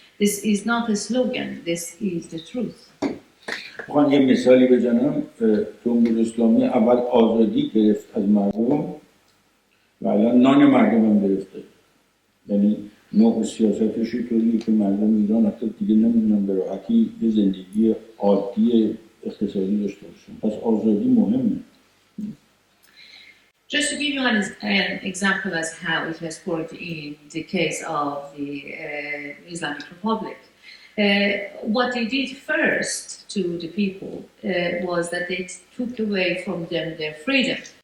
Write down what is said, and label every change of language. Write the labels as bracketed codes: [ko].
[en] This is not a slogan, this is the truth. [fa] میخوام یه مثالی بزنم. جمهوری اسلامی اول آزادی گرفت از مردم و الان نان مردم هم گرفته. یعنی نوع سیاستش طوریه که مردم ایران حتی دیگه نمیدونن به راحتی یه زندگی عادی اقتصادی داشته باشن. پس آزادی مهمه. [en] Just to give you an example as how it has worked in the case of the Islamic Republic, what they did first to the people was that they took away from them their freedom.